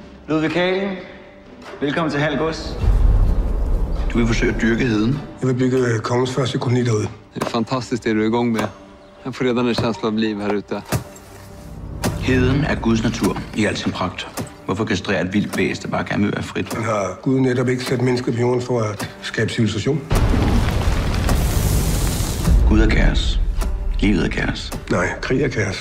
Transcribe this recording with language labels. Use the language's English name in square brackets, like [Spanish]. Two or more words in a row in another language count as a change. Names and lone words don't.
[Danish] Ludvig Kalen, velkommen til Halv Gods. Du vil forsøge at dyrke heden. Jeg vil bygge kongens første koloni derude. Det er fantastisk, det du er i gang med. Jeg får [Swedish] redan en känsla av liv her ute. [Danish] Heden er Guds natur i al sin pragt. Hvorfor kastrere et vildt væsen, der bare gerne vil være frit? Han har Gud netop ikke sat mennesket på jorden for at skabe civilisation. Gud er kaos. Livet er kaos. Nej, krig er kaos.